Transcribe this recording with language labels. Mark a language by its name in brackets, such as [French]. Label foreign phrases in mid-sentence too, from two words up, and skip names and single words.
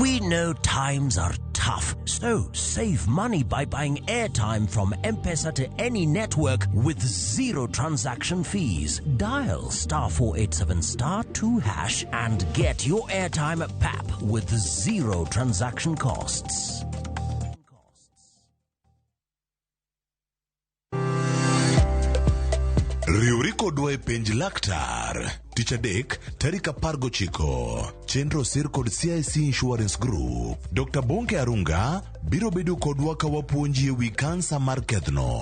[English] know times are tough, so save money by buying airtime from M-Pesa to any network with zero transaction fees. Dial *487*2# and get your airtime PAP with zero transaction costs. [Luo (Kenya and Tanzania)] Riwri kodwa e penj laktar. Tich adek, tarik 19. Chenro sir kod CIC Insurance Group. Dr. Bonke Arunga biro bedo kodwa ka wapuonji e wi kansa mar kedhno.